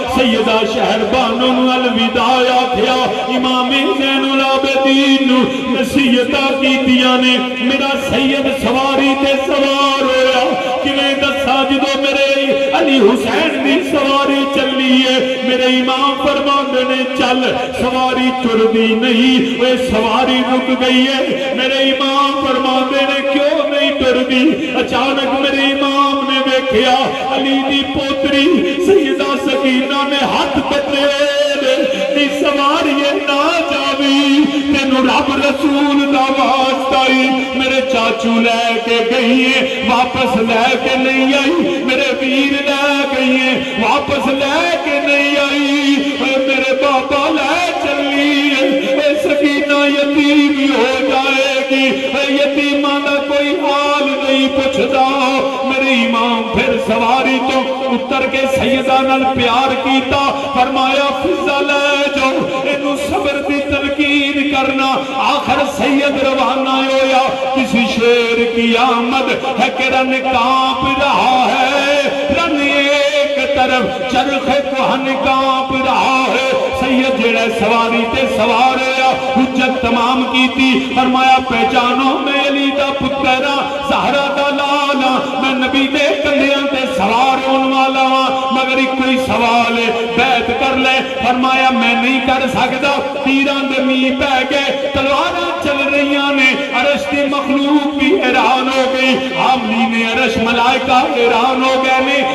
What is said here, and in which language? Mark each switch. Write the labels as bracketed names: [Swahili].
[Punjabi] سیدہ شہر بانو الوداع آکھیا, امام زین العابدین نصیحتاں کیتیاں نے, میرا سید سواری تے سوار ہویا. کیویں دساں جدوں میرے علی حسین دی سواری چلی ہے, میرے امام فرماندے نے چل سواری ٹردی نہیں, اے سواری رک گئی ہے. میرے امام فرماندے نے کیوں نہیں ٹردی. اچانک میرے امام نے دیکھیا علی دی پوتری سیدہ سکینہ نے ہاتھ پکڑے نی سواری نہ جاوی, تینو رب رسول دا واسطہ ہی میرے چاچو لے کے گئی ہے, واپس لے کے نہیں آئی. میرے ویر لے گئی ہے, واپس لے کے نہیں آئی. میرے بابا لے چلی ہے, اے سکینہ یتیم ہو جائے گی. یتیماں دا کوئی حال نہیں پوچھدا. میرے امام پھر سواری تو اتر کے سیدہ نال پیار کیتا, فرمایا فضا لے جاؤ, اینو صبر دی تلقین کرنا. آخر سید روانہ ہویا, [Urdu] کسی شیر کی آمد ہے کہ رن کانپ رہا ہے, رن ایک طرف چرخ کوہن کانپ رہا ہے. [Punjabi] سید جڑے سواری تے سوار ہویا, [Urdu] حجت تمام کی تھی. [Punjabi] فرمایا پہچانو میں علی دا پترا, زہرا دا لالا, میں نبی دے کندھیاں تے سوار ہون والا ہاں, مگر ایک کوئی سوال ہے بیعت کر لے. فرمایا میں نہیں کر سکتا. تیران دے می پہ گئے, تلواراں چل رہیاں نے, عرش دی مخلوق بھی حیران ہو گئی, حاملین عرش ملائکہ حیران ہو گئے نے.